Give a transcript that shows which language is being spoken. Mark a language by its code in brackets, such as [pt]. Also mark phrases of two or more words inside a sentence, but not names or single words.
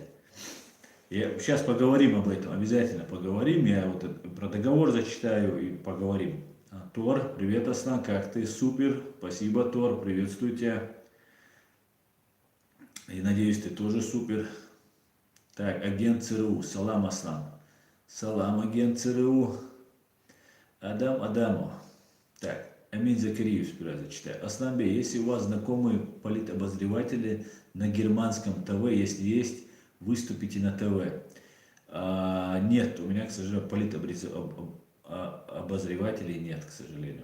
[ru] Сейчас поговорим об этом, обязательно поговорим. Я вот про договор зачитаю и поговорим. Тор, привет, Аслан, как ты? Супер, спасибо, Тор, приветствую тебя. И надеюсь, ты тоже супер. Так, агент ЦРУ, салам, Аслан. Салам, агент ЦРУ. Адам Адамов. Так, Амин Закириев сперва зачитаю. Асланбей, если у вас знакомые политобозреватели на германском ТВ, если есть, выступите на ТВ. Нет, у меня, к сожалению, политобозревателей нет, к сожалению.